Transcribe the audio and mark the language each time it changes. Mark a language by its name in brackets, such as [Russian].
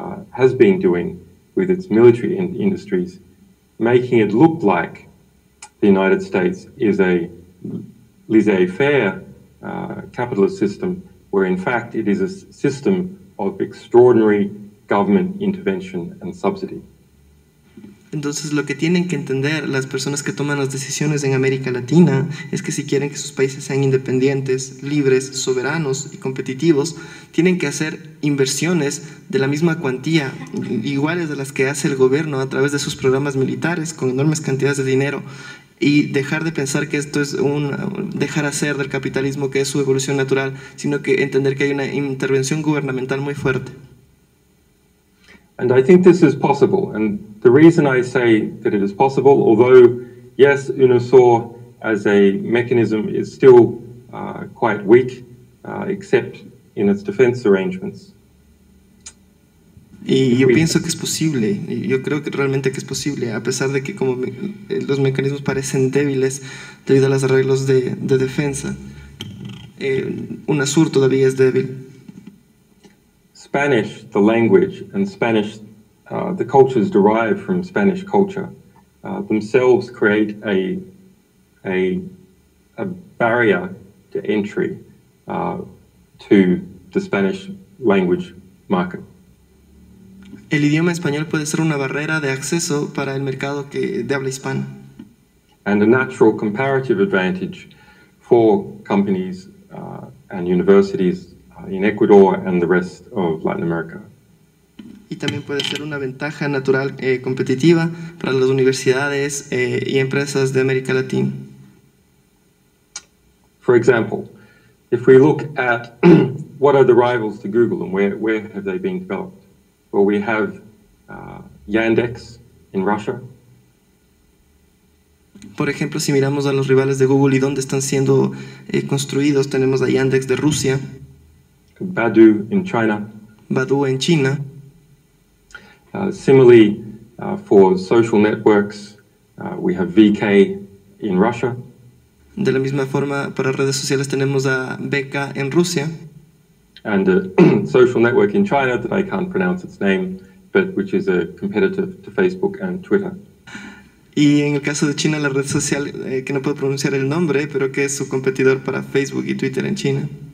[English] has been doing with its military industries, making it look like the United States is a laissez-faire capitalist system, where in fact it is a system of extraordinary government intervention and subsidy. [Spanish] Entonces lo que tienen que entender las personas que toman las decisiones en América Latina es que si quieren que sus países sean independientes, libres, soberanos y competitivos, tienen que hacer inversiones de la misma cuantía, iguales de las que hace el gobierno a través de sus programas militares con enormes cantidades de dinero, y dejar de pensar que esto es dejar hacer del capitalismo, que es su evolución natural, sino que entender que hay una intervención gubernamental muy fuerte. [English] And I think this is possible. And the reason I say that it is possible, although, yes, UNOSUR as a mechanism is still quite weak, except in its defense arrangements. [Spanish] Y yo pienso que es posible, yo creo que realmente que es posible, a pesar de que como los mecanismos parecen débiles debido a los arreglos de defensa. UNASUR todavía es débil. [English] Spanish, the language, and Spanish, the cultures derived from Spanish culture, themselves create a barrier to entry to the Spanish language market. [Spanish] El idioma español puede ser una barrera de acceso para el mercado de habla hispana. [English] And a natural comparative advantage for companies and universities in Ecuador and the rest of Latin America. [Spanish] Y también puede ser una ventaja natural competitiva para las universidades y empresas de América Latina. [English] For example, if we look at what are the rivals to Google and where have they been developed? Well, we have Yandex in Russia. [Spanish] Por ejemplo, si miramos a los rivales de Google y dónde están siendo construidos, tenemos a Yandex de Rusia, [English] Baidu in China. [Spanish] Baidu en China. [English] Similarly, for social networks, We have VK in Russia. [Spanish] De la misma forma, para redes sociales tenemos a VK en Rusia. [English] And a social network in China that I can't pronounce its name, but which is a competitor to Facebook and Twitter. [Spanish] Y en el caso de China, la red social que no puedo pronunciar el nombre, pero que es su competidor para Facebook y Twitter en China.